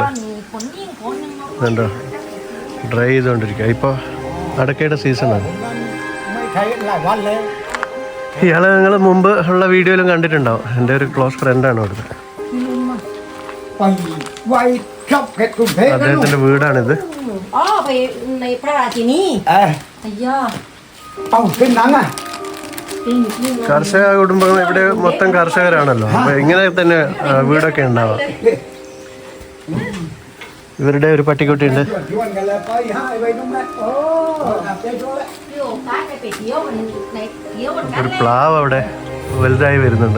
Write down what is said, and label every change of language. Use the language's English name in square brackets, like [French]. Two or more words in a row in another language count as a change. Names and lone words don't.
[Malayalam] ഇതുണ്ടോ, ഡ്രൈ ചെയ്തുകൊണ്ടിരിക്കുക. ഇപ്പോൾ അടക്കയുടെ സീസണാണ്. ഇയാളെ നിങ്ങൾ മുമ്പ് ഉള്ള വീഡിയോയിലും കണ്ടിട്ടുണ്ടാവും. എൻ്റെ ഒരു [English] close friendആണ് [Malayalam] അവിടുത്തെ. അദ്ദേഹത്തിൻ്റെ വീടാണിത്. ไปในพระราชินี അയ്യോ കർഷക കുടുംബങ്ങൾ ഇവിടെ മൊത്തം കർഷകരാണല്ലോ. അപ്പൊ ഇങ്ങനെ തന്നെ വീടൊക്കെ ഉണ്ടാവാം. ഇവരുടെ ഒരു പട്ടിക്കുട്ടിയുണ്ട്. ഒരു പ്ലാവ് അവിടെ വലുതായി വരുന്നുണ്ട്.